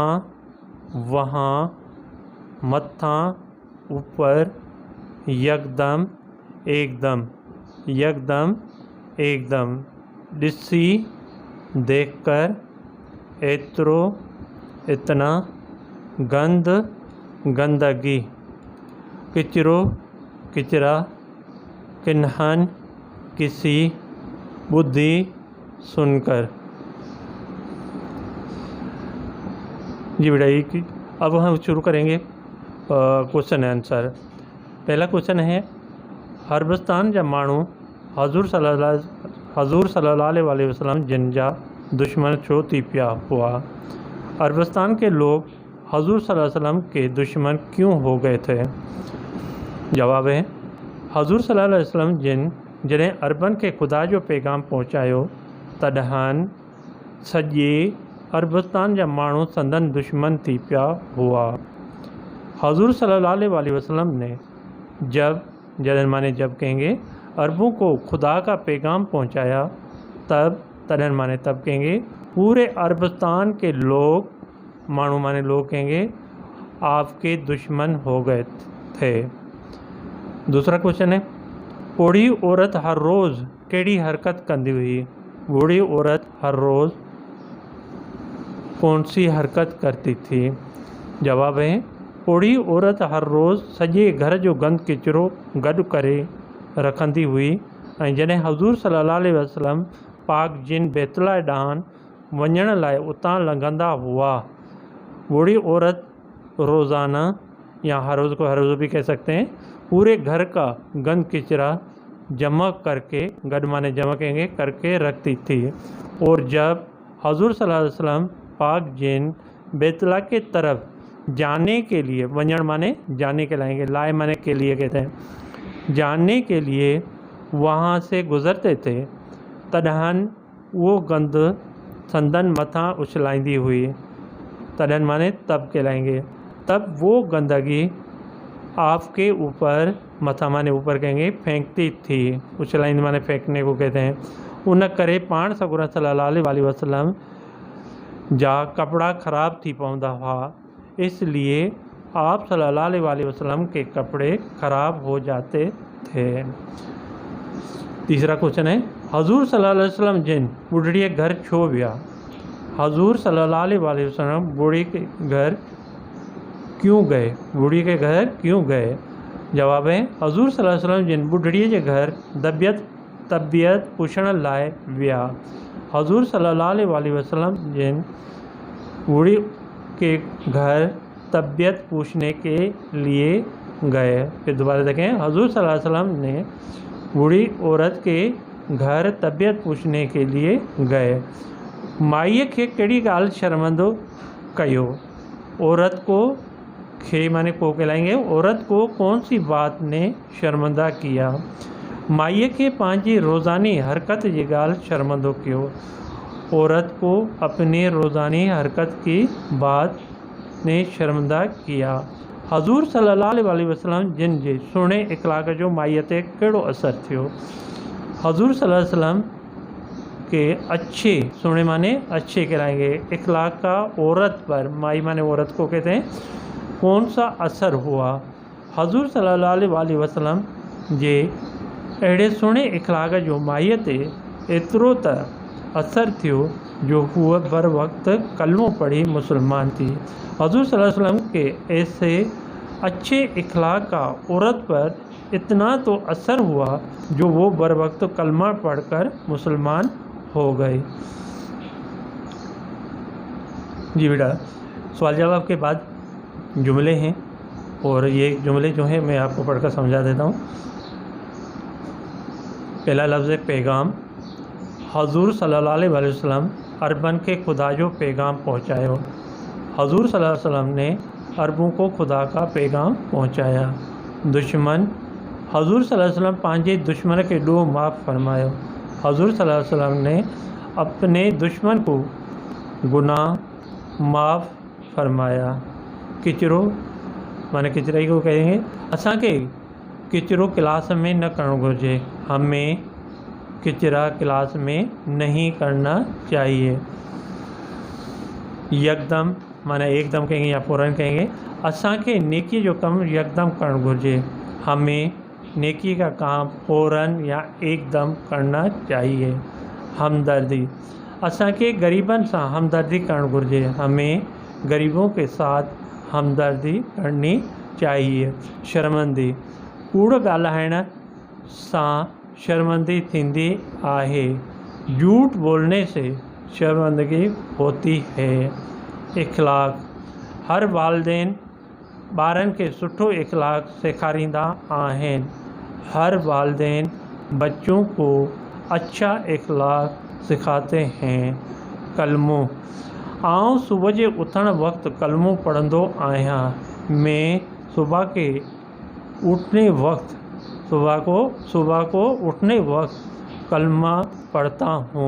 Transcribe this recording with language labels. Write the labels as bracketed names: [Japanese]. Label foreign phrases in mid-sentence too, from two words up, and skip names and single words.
[Sindhi] वहाँ, मत्थां ऊपर, यकदम एकदम, यकदम एकदम, ॾिसी देखकर, एतिरो इतना, गंद गंदगी, किचरो किचरा, किन्हन किसी, बुद्धि सुनकर। [Hindi] जी बेटा अब हम शुरू करेंगे [English] question answer. [Hindi] पहला क्वेश्चन है [Sindhi] अरबस्तान जा माण्हू हज़ूर सल्लल्लाहु अलैहि वसल्लम जिन जा दुश्मन छो थी पिया हुआ। [Hindi] अरबस्तान के लोग हज़ूर सल्लल्लाहु अलैहि वसल्लम के दुश्मन क्यों हो गए थे। जवाब है [Sindhi] हज़ूर सल्लल्लाहु अलैहि वसल्लम जिन्हें अरबन के खुदा जो पैगाम पहुँचायो तॾहिं सॼे अरबस्तान जा माण्हू संदन दुश्मन थी पिया हुआ। [Hindi] हज़ूर सल्लल्लाहु अलैहि वसल्लम ने जब माने जब कहेंगे अरबों को खुदा का पैगाम पहुंचाया तब माने तब कहेंगे पूरे अरबस्तान के लोग मानू माने लोग कहेंगे आपके दुश्मन हो गए थे। दूसरा क्वेश्चन है [Sindhi] बूढ़ी औरत हर रोज़ केड़ी हरकत कंदी हुई। [Hindi] बूढ़ी औरत हर रोज़ कौन सी हरकत करती थी। जवाब है [Sindhi] बूढ़ी औरत हर रोज़ सॼे घर जो गंद किचरो गॾु करे रखंदी हुई ऐं जॾहिं हज़ूर सल्लल्लाहु अलैहि वसल्लम पाक जिन बैतुल्ला ॾांहुं वञण लाइ उतां लंघंदा हुआ। [Hindi] बूढ़ी औरत रोज़ाना या हर रोज़ को हर रोज़ भी कह सकते हैं पूरे घर का गंद किचरा जमा करके गॾु माने जमा कहेंगे करके रखती थी और जब हज़ूर सल्लल्लाहु अलैहि वसल्लम पाक जिन बैतुल्ला के तरफ जाने के लिए वञण माने जाने के लाएंगे लाए माने के लिए कहते हैं जाने के लिए वहाँ से गुज़रते थे [Sindhi] तॾहिं वो गंद संदन मथा उछलाईंदी हुई। [Hindi] तॾहिं माने तब कहलाएंगे तब वो गंदगी आपके ऊपर मथा माने ऊपर कहेंगे फेंकती थी। उछलाईंदी माने फेंकने को कहते हैं। [Sindhi] उन करे पाण सगुर सल्लल्लाहु अलैहि वसल्लम जा कपड़ा ख़राब थी पवंदा हुआ [Hindi] इसलिए आप सल्लल्लाहु अलैहि वसल्लम के कपड़े ख़राब हो जाते थे। तीसरा क्वेश्चन है [Sindhi] हज़ूर सल्लल्लाहु अलैहि वसल्लम जिन बुढ़ड़ी घर छो विया। [Hindi] हज़ूर सल्लल्लाहु अलैहि वसल्लम बूढ़ी के घर क्यों गए। बूढ़ी के घर क्यों गए। जवाब है हज़ूर सल्लल्लाहु अलैहि वसल्लम जिन बुढ़ड़ी के घर तबियत [Sindhi] पुछण लाइ विया। [Hindi] हज़ूर सल्लल्लाहु अलैहि वसल्लम जिन बूढ़ी के घर तबियत पूछने के लिए गए। फिर दोबारा देखें हज़ूर सल्लल्लाहु अलैहि वसल्लम ने बूढ़ी औरत के घर तबियत पूछने के लिए गए। [Sindhi] माईअ खे कहिड़ी ॻाल्हि शर्मंदो कयो। [Hindi] औरत को खे माने को कहलाएंगे औरत को कौन सी बात ने शर्मंदा किया। [Sindhi] माईअ खे पंहिंजी रोज़ानी हरकत जी ॻाल्हि शर्मंदो कयो। [Hindi] औरत को अपनी रोज़ानी हरकत की बात ने शर्मंदा किया। [Sindhi] हज़ूर सल्लल्लाहु अलैहि वसल्लम जिन जे सुहिणे इख़लाक़ जो माईअ ते कहिड़ो असरु थियो। [Hindi] हज़ूर सल्लल्लाहु अलैहि वसल्लम के अच्छे, सुने माने अच्छे कहलाएंगे, इखलाक का औरत पर, माई माने औरत को कहते हैं, कौन सा असर हुआ। [Sindhi] हज़ूर सल्लल्लाहु अलैहि वसल्लम जे अहिड़े सुहिणे इखलाक जो माईअ ते एतिरो त असर थियो जो हुआ बर वक्त कलमो पढ़ी मुसलमान थी। [Hindi] हज़ूर सल्लल्लाहु अलैहि वसल्लम के ऐसे अच्छे इखलाक का औरत पर इतना तो असर हुआ जो वो बर वक्त कलमा पढ़कर मुसलमान हो गए। जी बेटा, सवाल जवाब के बाद जुमले हैं और ये जुमले जो हैं मैं आपको पढ़कर समझा देता हूँ। पहला लफ्ज़ है पैगाम। [Sindhi] हज़ूर सल्लल्लाहु अलैहि वसल्लम अरबन के खुदा जो पैगाम पहुँचायो। [Hindi] हज़ूर सल्लल्लाहु अलैहि वसल्लम ने अरबों को खुदा का पैगाम पहुँचाया। [Sindhi] दुश्मन, हज़ूर सल्लल्लाहु अलैहि वसल्लम पंहिंजे दुश्मन के ॾोह माफ़ फरमायो। [Hindi] हज़ूर सल्लल्लाहु अलैहि वसल्लम ने अपने दुश्मन को गुनाह माफ़ फरमाया। किचरो माने किचराई को कहेंगे, [Sindhi] असांखे किचरो क्लास में न करणो घुरिजे। [Hindi] हमें किचरा क्लास में नहीं करना चाहिए। यकदम माने एकदम कहेंगे या फ़ौरन कहेंगे, [Sindhi] असांखे नेकी जो कम यकदम करणु घुरिजे। [Hindi] हमें नेकी का काम फ़ौरन या एकदम करना चाहिए। [Sindhi] हमदर्दी, असांखे गरीबन सां हमदर्दी करणु घुरिजे। [Hindi] हमें गरीबों के साथ हमदर्दी करनी चाहिए। [Sindhi] शर्मंदी, कूड़ ॻाल्हाइण सां शर्मंदी थींदी आहे। [Hindi] झूठ बोलने से शर्मंदगी होती है। [Sindhi] इखलाक, हर वालदेन ॿारनि खे सुठो इखलाक सेखारींदा आहिनि। [Hindi] हर वालदेन बच्चों को अच्छा इखलाक सिखाते हैं। [Sindhi] कलमो, आउं सुबह जे उथण वक्त कलमो पढ़ंदो आहियां। [Hindi] मैं सुबह के उठने वक्त सुबह को उठने वक्त कलमा पढ़ता हूँ।